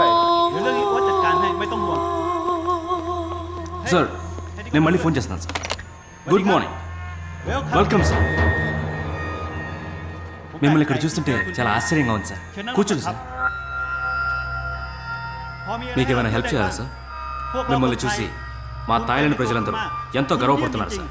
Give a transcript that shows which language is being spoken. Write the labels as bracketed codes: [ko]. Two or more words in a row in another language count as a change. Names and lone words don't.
[th] เดี๋ยวเรื่องนี้ว่าจัดการให้ไม่ต้องห่วง [te] సార్ నేను మళ్ళీ ఫోన్ చేస్తున్నాను సార్. [en] good morning, welcome sir. [te] మిమ్మల్ని ఇక్కడ చూస్తుంటే చాలా ఆశ్చర్యంగా ఉంది సార్. కూర్చోండి సార్. మీకు ఏమైనా హెల్ప్ చేయాలా సార్? మిమ్మల్ని చూసి మా థాయిలాండ్ ప్రజలందరూ ఎంతో గర్వపడుతున్నారు సార్.